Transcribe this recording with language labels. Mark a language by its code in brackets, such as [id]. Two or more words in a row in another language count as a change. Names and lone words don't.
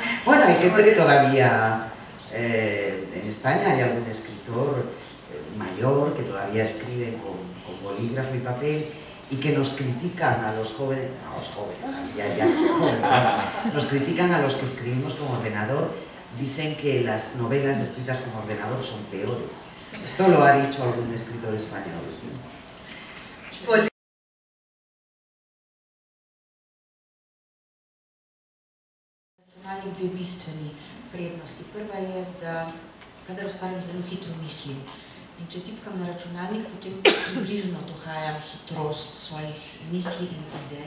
[es] Bueno, hay gente que todavía, en España hay algún escritor mayor que todavía escribe con bolígrafo y papel y que nos critican a los jóvenes, ya no soy joven, nos critican a los que escribimos con ordenador, dicen que las novelas escritas con ordenador son peores. Esto lo ha dicho algún escritor español, ¿sí? [sl] Računalnik dve bistveni prednosti. Prva je, da kadar ustvarjam zelo hitro mislim. In če tipkam na računalnik, potem približno dohajam hitrost svojih misli in idej.